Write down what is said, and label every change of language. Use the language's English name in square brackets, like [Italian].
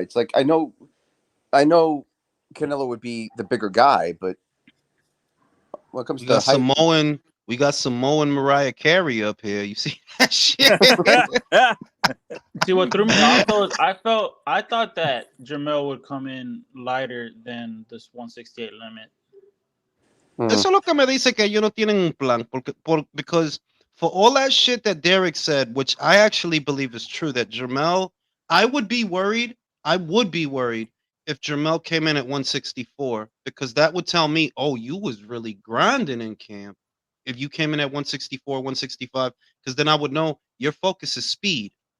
[English] It's like I know Canelo would be the bigger guy, but when it comes to height, We got some Mo and Mariah Carey up here. You see that shit? See what threw me off though is I thought that Jermell would come in lighter than this 168 limit. [Spanish] Eso es lo que me dice que ellos no tienen un plan. [English] Because for all that shit that Derek said, which I actually believe is true, that Jermell, I would be worried if Jermell came in at 164, because that would tell me, oh, you was really grinding in camp. If you came in at 164, 165, because then I would know your focus is speed.